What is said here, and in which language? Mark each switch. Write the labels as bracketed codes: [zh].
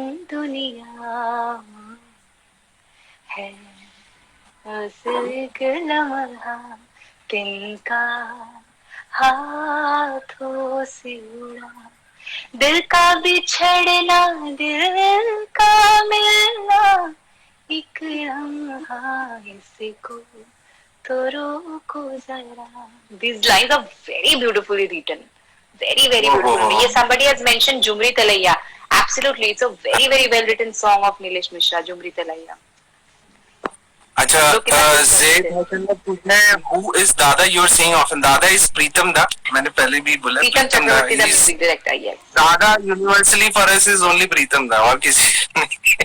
[hi] दुनिया है बस एक लम्हा तिनका हाथों से उड़ा दिल का बिछड़ना दिल का मिलना एक लम्हा इसको तो रोको जरा. [en] These lines are very beautifully written. Very, very beautiful. Yes, somebody has mentioned Jumri Talaiya. Absolutely, it's a very, very well written song of Nilesh Mishra, Jumri Talaiya. [hi] अच्छा, ज़ेड हसन ने पूछा है [en] who is Dada you're saying often? Dada is Pritam Da. [hi] मैंने पहले भी बोला [en] Pritam Chakravarti, the music director, yes. Dada universally for us is only Pritam Da [hi] और किसी नहीं.